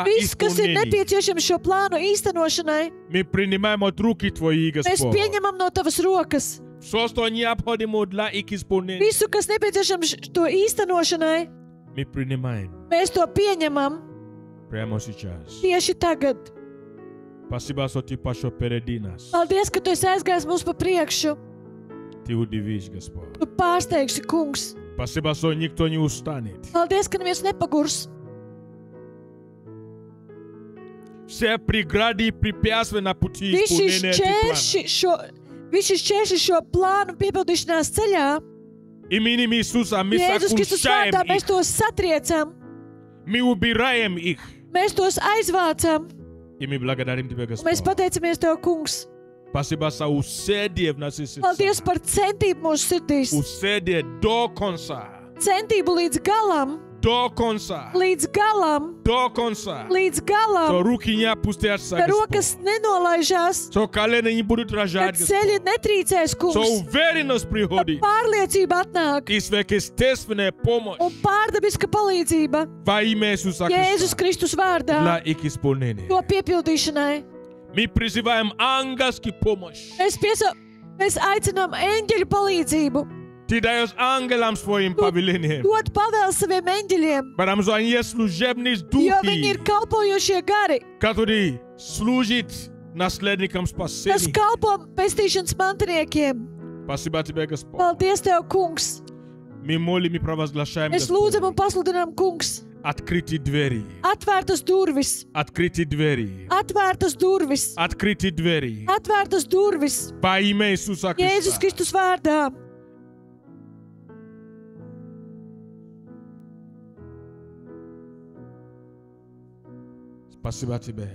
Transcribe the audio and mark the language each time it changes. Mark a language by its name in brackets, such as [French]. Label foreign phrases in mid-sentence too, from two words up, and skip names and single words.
[Latvian] Viss, kas ir [Russian] исполнения, [Latvian] nepieciešams šo plānu īstenošanai, [Russian] мы принимаем от руки Твои, [Latvian] mēs [Russian] Господь. [Latvian] pieņemam no Tavas rokas. [Russian] Все, что необходимо для их исполнения, [Latvian] Visu, kas nepieciešams to īstenošanai, [Russian] мы принимаем [Latvian] mēs to pieņemam [Russian] прямо сейчас. [Latvian] tieši tagad. [Russian] Спасибо, что Ты пошел впереди нас. [Latvian] Paldies, ka Tu esi aizgājis mums pa priekšu. [Russian] Ты удивишь, Господь. [Latvian] Tu pārsteigsi, kungs. [Russian] Спасибо, что никто не устанет. [Latvian] Paldies, ka neviens nepagurs. [Russian] Все преграды и препятствия на пути [Latvian] Visi [Russian] исполнения [Latvian] šķērši šo plānu piepildīšanās ceļā, [Russian] именем Иисуса мы [Latvian] Jēzus Kristus [Russian] сокрушаем [Latvian] vārdā, mēs [Russian] их. [Latvian] tos satriecam, [Russian] Мы убираем их. [Latvian] mēs tos aizvācam, [Russian] И мы благодарим Тебя, [Latvian] un mēs [Russian] Господь. [Latvian] pateicamies Tev, kungs. [Russian] Спасибо за усердие в нашей [Latvian] Paldies [Russian] сердце. [Latvian] par centību mūsu sirdīs. [Russian] Усердие до конца. [Latvian] Centību līdz galam, [Russian] До конца. [Latvian] līdz galam, [Russian] До конца. [Latvian] līdz [Russian] Что [Latvian] galam, [Russian] руки не опустятся, [Latvian] ka [Russian] Господь. [Latvian] rokas nenolaižās, [Russian] Что колено не будут [Latvian] ka [Russian] рожать, [Latvian] ceļi [Russian] Господь. [Latvian] netrīcēs, [Russian] Что [Latvian] kungs, [Russian] уверенность [Latvian] ka [Russian] приходит. [Latvian] pārliecība atnāk [Russian] И сверхъестественная помощь [Latvian] un pārdabiska palīdzība [Russian] во имя Иисуса [Latvian] Jēzus [Russian] Христа [Latvian] Kristus vārdā [Russian] для их исполнения. [Latvian] to piepildīšanai. [Russian] Мы призываем ангельскую помощь. [Latvian] Mēs aicinām eņģeļu palīdzību, [Russian] Ты даешь ангелам своим повелением. [Latvian] dot pavēlu saviem eņģeļiem, [Russian] Потому что они есть служебные [Latvian] jo viņi ir [Russian] духи, [Latvian] kalpojošie gari, [Russian] которые служат наследникам [Latvian] kas [Russian] спасения. [Latvian] kalpo pestīšanas mantiniekiem. [Russian] Спасибо Тебе, Господь. [Latvian] Paldies Tev, kungs! [Russian] Мы молим и провозглашаем, [Latvian] Mēs lūdzam un [Russian] Господь. [Latvian] pasludinām, kungs, [Russian] Открытые двери. [Latvian] atvērtas durvis, [Russian] Открытые двери. [Latvian] atvērtas durvis, [Russian] Открытые двери. [Latvian] atvērtas durvis, [Russian] Во имя Иисуса [Latvian] Jēzus [Russian] Христа. [Latvian] Kristus vārdā. [Russian] Спасибо Тебе.